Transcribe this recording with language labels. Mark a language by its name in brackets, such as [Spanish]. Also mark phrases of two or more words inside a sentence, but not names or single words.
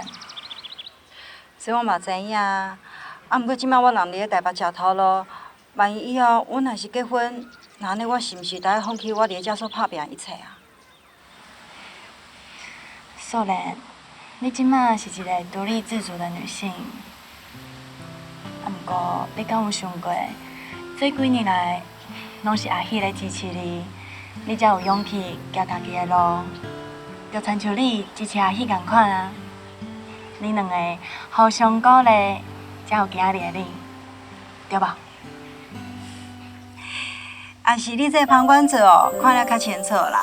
[Min Nan Chinese] 这我嘛知影，毋过即摆我人伫咧台北食头路，万一以后阮若是结婚，那安尼我是毋是得放弃我伫咧遮所打拼一切啊？素莲，你即摆是一个独立自主的女性，毋过你敢有想过，这几年来，拢是阿喜咧支持你，你才有勇气行家己的路，就亲像你支持阿喜共款啊。你两个互相鼓励，才有今日的你，对吧？也是你这旁观者看了较清楚啦。